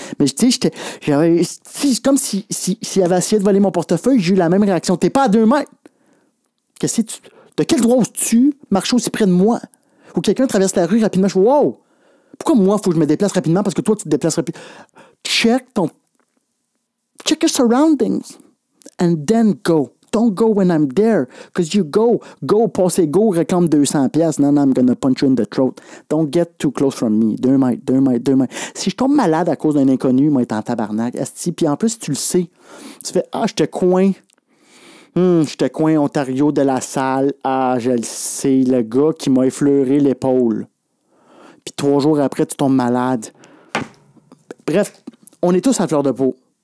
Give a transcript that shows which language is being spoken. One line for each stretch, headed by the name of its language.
French: Mais tu sais, c'est comme s'il avait essayé de voler mon portefeuille, j'ai eu la même réaction, t'es pas à 2 mètres. Qu'est-ce que tu... De quel droit oses-tu marcher aussi près de moi? Ou quelqu'un traverse la rue rapidement, je fais « Wow! Pourquoi moi, il faut que je me déplace rapidement parce que toi, tu te déplaces rapidement? »
English: Check your surroundings and then go. Don't go when I'm there because you go,
French: passez go, réclame 200$.
English: Non, I'm gonna punch you in the throat. Don't get too close from me.
French: 2 mètres. Si je tombe malade à cause d'un inconnu, moi, être en tabarnak. Puis en plus, tu le sais. Tu fais « Ah, je te coin. J'étais coin Ontario de la salle. Ah, je le sais, le gars qui m'a effleuré l'épaule. Puis 3 jours après, tu tombes malade. Bref, on est tous à fleur de peau.